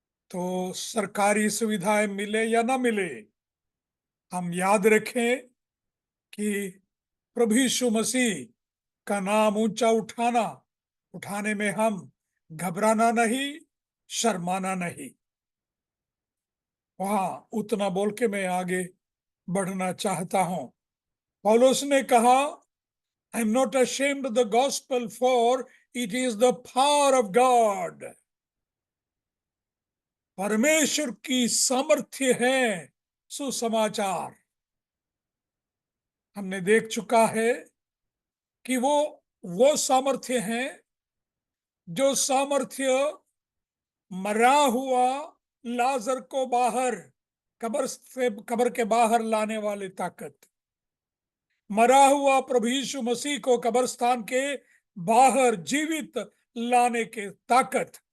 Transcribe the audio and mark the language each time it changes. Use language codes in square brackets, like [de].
[hi] तो सरकारी सुविधाएं मिले या ना मिले, हम याद रखें कि प्रभु यीशु मसीह का नाम ऊंचा उठाने में हम घबराना नहीं, शर्माना नहीं। वहां उतना बोल के मैं आगे बढ़ना चाहता हूं। पौलुस ने कहा, [en] I am not ashamed of the gospel, for it is the power of God। [hi] परमेश्वर की सामर्थ्य है सुसमाचार। हमने देख चुका है कि वो सामर्थ्य है जो सामर्थ्य मरा हुआ लाजर को बाहर, कब्र के बाहर लाने वाली ताकत, मरा हुआ प्रभु यीशु मसीह को कब्रस्तान के बाहर जीवित लाने के ताकत।